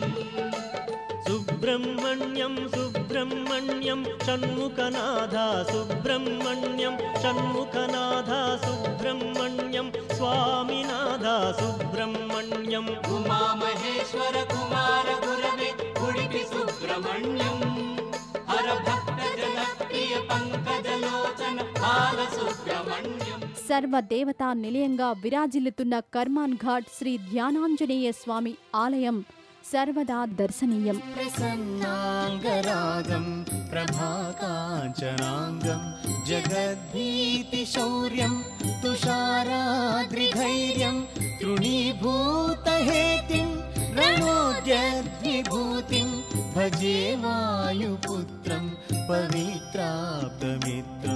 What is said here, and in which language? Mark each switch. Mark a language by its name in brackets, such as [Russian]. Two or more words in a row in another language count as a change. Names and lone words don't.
[Sanskrit] सुब्रह्मण्यं सुब्रह्मण्यं षण्मुखनाथा सुब्रह्मण्यं षण्मुखनाथा सुब्रह्मण्यं स्वामिनाथा सुब्रह्मण्यं उमा महेश्वर कुमार गुरवे उडुपि सुब्रह्मण्यं हर भक्त जनप्रिय पंकजलोचन बालसुब्रह्मण्यं [Telugu] సర్వదేవతా నిలయంగా విరాజిల్లుతున్న కర్మాన్ ఘాట్ శ్రీ ధ్యానాంజనేయ స్వామి ఆలయం సర్వదా దర్శనీయం. [Sanskrit] ప్రసన్నాంగరాగం ప్రభాకాంచనాంగం జగద్భీతిశౌర్యం తుషారాద్రిధైర్యం తృణీభూతహేతిం రణోద్యద్విభూతిం భజే వాయుపుత్రం పవిత్రాప్తమిత్రం